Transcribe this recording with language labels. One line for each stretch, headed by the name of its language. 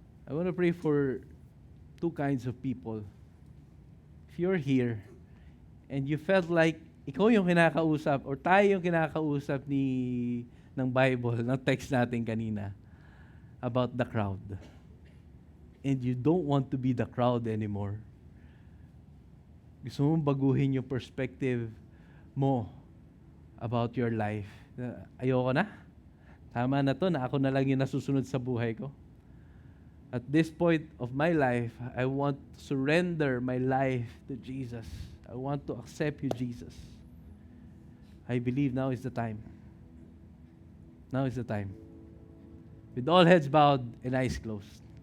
English: I want to pray for two kinds of people. If you're here and you felt like
Filipino: ikaw yung kinakausap or tayo yung kinakausap ng Bible, ng text natin kanina
English: about the crowd, and you don't want to be the crowd anymore,
Filipino: gusto mong baguhin yung perspective mo
English: about your life.
Filipino: Ayoko na. Tama na to na ako na lang yung nasusunod sa buhay ko.
English: At this point of my life, I want to surrender my life to Jesus. I want to accept you, Jesus. I believe now is the time. Now is the time. With all heads bowed and eyes closed.